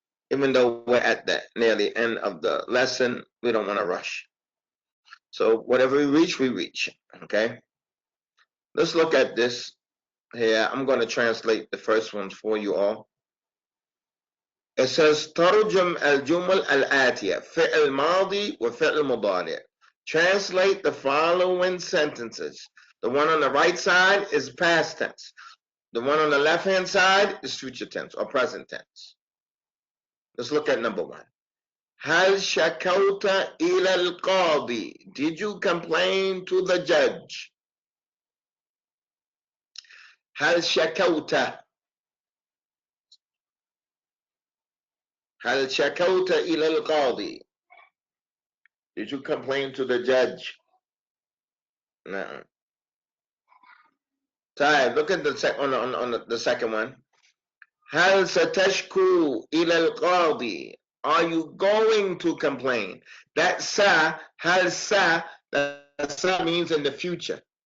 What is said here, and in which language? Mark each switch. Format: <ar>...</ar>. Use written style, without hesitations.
<en>Even though we're at the nearly end of the lesson, we don't want to rush. So whatever we reach, okay? Let's look at this here. I'm going to translate the first ones for you all. It says</en> <ar>ترجم الجمل الآتية فعل ماضي وفعل مضارع.</ar> <en>Translate the following sentences. The one on the right side is past tense. The one on the left hand side is future tense or present tense. Let's look at number one.</en> <ar>هل شكوت إلى القاضي?</ar> <en>Did you complain to the judge?</en> <ar>هل شكوت هل شكوت إلى القاضي?</ar> <en>Did you complain to the judge? No. طيب, look at the second one.</en> <ar>هل ستشكو إلى القاضي?</ar> <en>Are you going to complain? That sa, هل sa, that sa means in the future.</en>